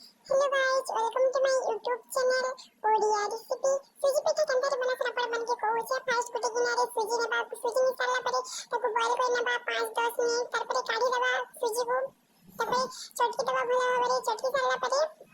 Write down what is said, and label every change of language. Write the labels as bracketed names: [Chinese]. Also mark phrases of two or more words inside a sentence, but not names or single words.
[English] Hello guys, welcome to my YouTube channel Odia recipe. [Odia] ସୁଜି ପିଠା କେନ୍ତାରେ ବନାସନ୍ ଆପଣ ମାନକେ କହୁଛେ। ଫାର୍ଷ୍ଟ ଗୋଟେ ଗିନାରେ ସୁଜି ନେବା। ସୁଜି ନେଇ ସାରିଲା ପରେ ତାକୁ ବଏଲ କରି ନେବା 5-10 ମିନିଟ୍। ତାପରେ କାଢି ଦେବା ସୁଜିକୁ। ତାପରେ ଚଟକି ଦେବା ଭଲ ଭାବରେ। ଚଟକି ସାରିଲା ପରେ